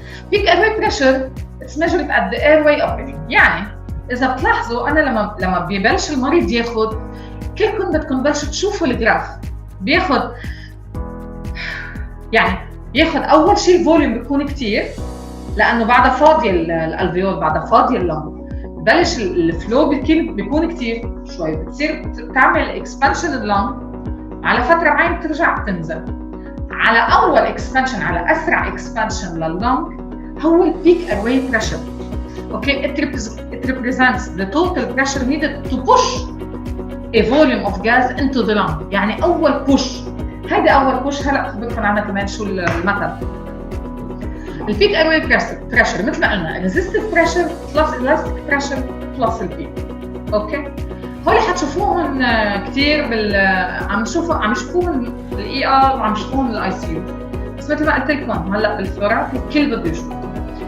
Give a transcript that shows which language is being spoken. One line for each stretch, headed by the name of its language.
English: Peak airway pressure it's measured at the airway opening.
Arabic: يعني اذا بتلاحظوا انا لما ببلش المريض ياخذ، كلكم بدكم تبلشوا تشوفوا الجراف، بياخذ اول شيء الفوليوم بيكون كثير، لانه بعدها فاضيه الالفيول، بعدها فاضيه اللنج، ببلش الفلو بيكون كثير شوي، بتصير تعمل اكسبانشن اللنج، على فتره معينه بترجع تنزل. على اول اكسبانشن، على اسرع اكسبانشن لللنج هو البيك اير واي بريشر.
English: Okay, it represents the total pressure needed to push a volume of gas into the lung.
Arabic: يعني اول بوش، هيدا اول بوش. هلا خبركم عنها كمان شو المثل. البيك اير واي بريشر مثل ما قلنا ريزيستيف بريشر بلس الاستيك بريشر بلس البيك. اوكي، هول حتشوفوهم كثير عم يشوفوهم بالاي ار، وعم يشوفوهم بالاي سي يو، بس مثل ما قلت لكم هلا بالفلورات الكل بده يشوفهم.